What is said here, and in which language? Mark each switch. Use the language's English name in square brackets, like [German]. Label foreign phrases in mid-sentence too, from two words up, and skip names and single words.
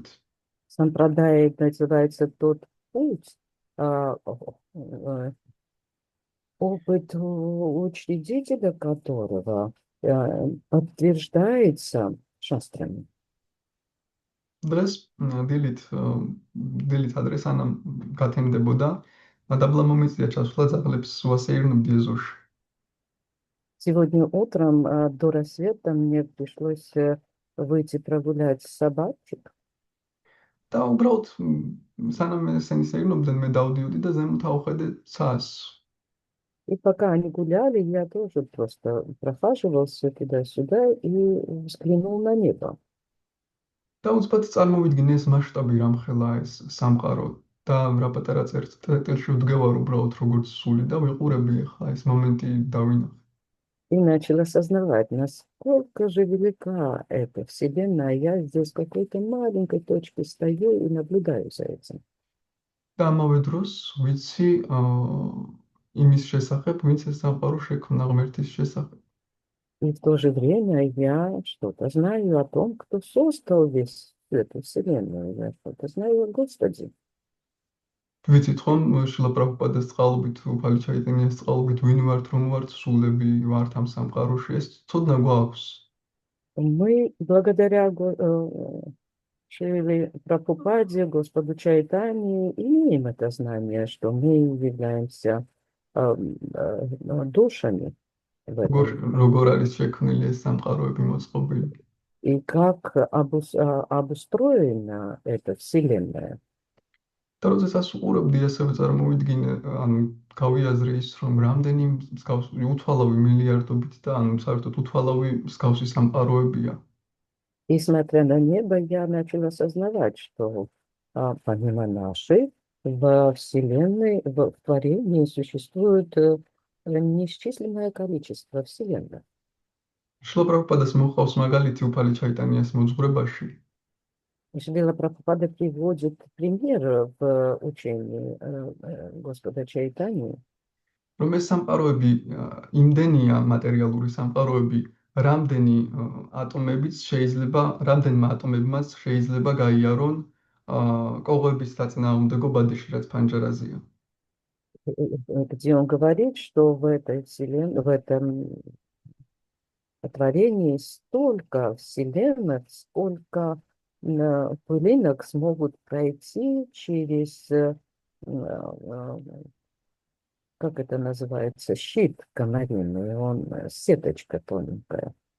[Russian] Сампрадая называется тот путь, опыт учредителя которого подтверждается шастрами. [Georgian] დღეს დილით ადრე სანამ გათენდებოდა, დაბლა მომიწია ჩასვლა ძაღლებს ვასეირნებდი ეზოში. [Russian] Сегодня утром до рассвета мне пришлось выйти прогулять собачек. [Georgian] და უბრალოდ სანამ ესენი სეირნობდნენ, მე დავდიოდი და ზემოთ ავხედე ცას. [Russian] И пока они гуляли, я тоже просто прохаживался туда-сюда и взглянул на небо. [Georgian] და უცბად წარმოვიდგინე ეს მასშტაბი რამხელა ეს სამყარო და რა პატარა წერტილში ვდგევარ უბრალოდ როგორც სული და ვიყურები ახლა ეს მომენტი დავინახე. [Russian] И начал осознавать, насколько же велика эта вселенная. Я здесь в какой-то маленькой точке стою и наблюдаю за этим. [Georgian] და ამავე დროს ვიცი იმის შესახებ, ვინც ეს სამყარო შექმნა ღმერთის შესახებ. [Russian] И в то же время я что-то знаю о том, кто создал весь эту вселенную. Я что-то знаю о Господе. [Georgian] ვიცით ხომ შილა პრაბჰუპადეს წყალობით, უფალი Чайтаньяс წყალობით ვინ ვართ, რომ ვართ სულები, ვართ ამ სამყაროში, ეს ცოდნა გვაქვს. [Russian] Мы благодаря Шриле Прабхупаде, Господу Чайтанье, имеем это знание, что мы являемся душами в [Georgian] როგორ [Russian] этом. [Georgian] როგორ არის შექმნილი ეს სამყაროები მოწყობილი. [Russian] И как обустроена эта Вселенная. [Georgian] და როდესაც უყურებდი ასევე წარმოვიდგინე, ანუ გავიაზრე ის, რომ რამდენი მსგავსი უთვალავი მილიარდობით და ანუ საერთოდ უთვალავი მსგავსი სამყაროებია. [Russian] И смотря на небо, я начала осознавать, что помимо нашей, во Вселенной, в творении существует неисчислимое количество Вселенных. [Georgian] შლო პრაბჰუპადას მოყავს მაგალითი უფალი ჩაიტანიას მოძღვრებაში. [Russian] Шрила Прабхупада приводит пример в учении Господа Чайтани, [Georgian] რომ ეს სამყაროები იმდენია მატერიალური სამყაროები, რამდენი ატომებიც შეიძლება, რამდენმა ატომებმაც შეიძლება გაიარონ კოღოების საწინააღმდეგო ბადიში, რაც ფანჯარაზეა. [Russian] где он говорит, что в этой Вселенной, в этом творении столько вселенных, сколько пылинок смогут пройти через, как это называется, щит комариный, он сеточка тоненькая.